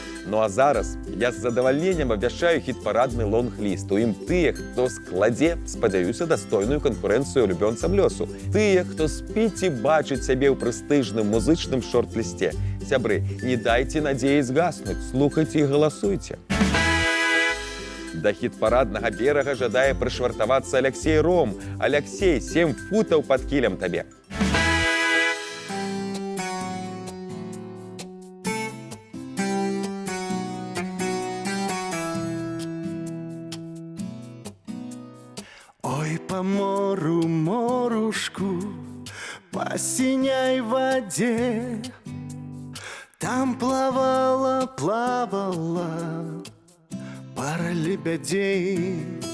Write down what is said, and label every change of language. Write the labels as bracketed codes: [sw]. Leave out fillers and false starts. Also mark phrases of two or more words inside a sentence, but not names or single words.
[be] Ну а зараз я з задавальненнем абвяшчаю хіт-парадны лонг-ліст. У ім тыя, хто складзе, спадзяюся, дастойную канкурэнцыю улюбёнцам лёсу. Тыя, хто спіць і бачыць сябе ў прэстыжным музычным шорт-лісце. Сябры, не дайце надзеі згаснуць, слухайце і галасуйце. Да хіт-параднага берага жадае прышвартавацца Аляксей Ром. Аляксей, 7 футаў пад кілем табе. [ru] Ой, по мору, морушку, по синей воде, там плавала, плавала пара лебедей.